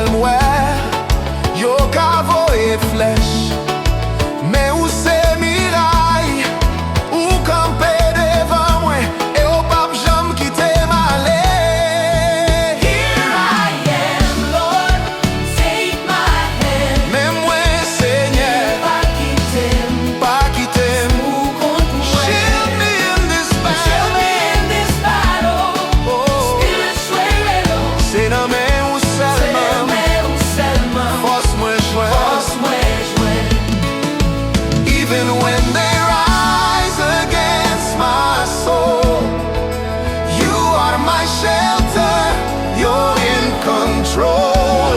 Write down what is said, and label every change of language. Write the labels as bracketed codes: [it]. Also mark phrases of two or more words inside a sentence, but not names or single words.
[ht] mwen, yo kavo e flèch, men ou se miray, ou kampe devan mwen, e ou pap jam kite male. [en] Here I am, Lord, take my hand. [ht] Men mwen Senyè, pa kitem, ou kont mwen. [en] shield me in this battle. [ht] Se nan men ou selman, fos mwen jwen. [en] Even when they rise against my soul, you are my shelter, you're in control.